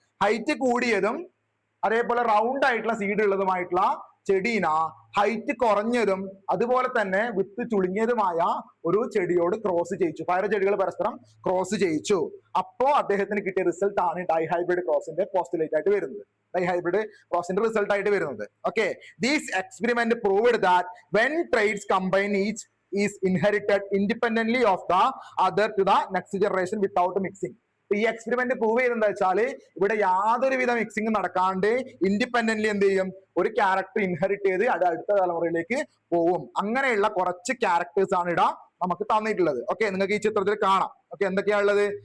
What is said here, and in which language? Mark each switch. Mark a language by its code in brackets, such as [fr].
[ml] Height കൂടിയതും അതേപോലെ round ആയിട്ടുള്ള സീഡ് ഉള്ളതുമായിട്ടുള്ള ചെടീന ഹൈറ്റ് കുറഞ്ഞതും അതുപോലെ തന്നെ വിത്ത് ചുളുങ്ങിയതുമായ ഒരു ചെടിയോട് ക്രോസ് ചെയ്യിച്ചു. പല ചെടികൾ പരസ്പരം ക്രോസ് ചെയ്യിച്ചു. അപ്പോ അദ്ദേഹത്തിന് കിട്ടിയ റിസൾട്ട് ആണ് ഡൈഹൈബ്രിഡ് ക്രോസിന്റെ പോസ്റ്റുലേറ്റ് ആയിട്ട് വരുന്നത്, ഡൈഹൈബ്രിഡ് ക്രോസിന്റെ റിസൾട്ട് ആയിട്ട് വരുന്നത്. [en] Okay, these experiment proved that when traits combine each is inherited independently of the other to the next generation without mixing. [ml] ഈ എക്സ്പെരിമെന്റ് പ്രൂവ് ചെയ്തെന്താ വെച്ചാല് ഇവിടെ യാതൊരുവിധ മിക്സിംഗ് നടക്കാണ്ട് ഇൻഡിപെൻഡന്റ്ലി എന്ത് ചെയ്യും? ഒരു ക്യാരക്ടർ ഇൻഹെറിറ്റ് ചെയ്ത് അത് അടുത്ത തലമുറയിലേക്ക് പോവും. അങ്ങനെയുള്ള കുറച്ച് ക്യാരക്ടേഴ്സ് ആണ് ഇവിടെ നമുക്ക് തന്നിട്ടുള്ളത്. ഓക്കെ, നിങ്ങൾക്ക് ഈ ചിത്രത്തിൽ കാണാം. ഓക്കെ, എന്തൊക്കെയാ ഉള്ളത്?